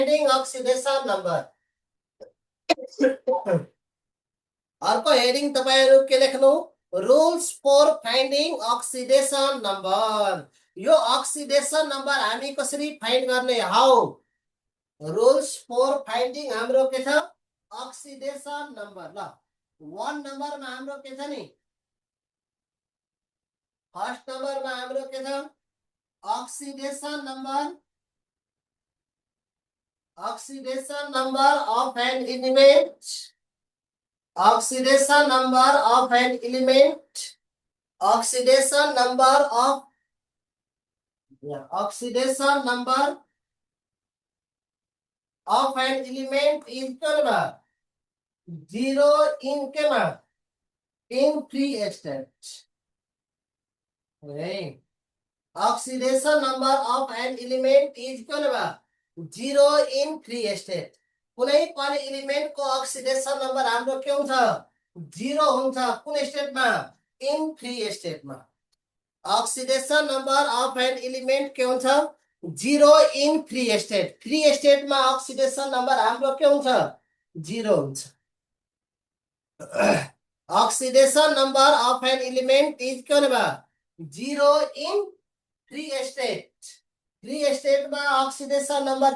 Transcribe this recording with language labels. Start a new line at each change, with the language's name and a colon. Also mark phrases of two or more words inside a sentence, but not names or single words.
English: finding oxidation number.
Nepali: अर्को हेडिङ तपाईहरु के लेख्नु
English: rules for finding oxidation number
Nepali: यो
English: oxidation number
Nepali: हामी कसरी फाइन्ड गर्ने
English: how rules for finding
Nepali: हाम्रो के छ
English: oxidation number
Nepali: ल 1 नम्बरमा हाम्रो के छ नि फर्स्ट नम्बरमा हाम्रो के छ
English: oxidation number of an element oxidation number of
Nepali: an element oxidation number of
English: oxidation number of an element is equal to 0 in free state. Okay. Oxidation number of an element is equal to 0 in free state.
Nepali: कुनै पनि एलिमेन्ट को
English: oxidation number
Nepali: हाम्रो के हुन्छ 0 हुन्छ कुन स्टेटमा
English: in free state oxidation number of an element
Nepali: के हुन्छ 0
English: in free state oxidation number
Nepali: हाम्रो के हुन्छ 0 हुन्छ
English: oxidation number of an element is
Nepali: के हुन्छ
English: 0 in free state oxidation number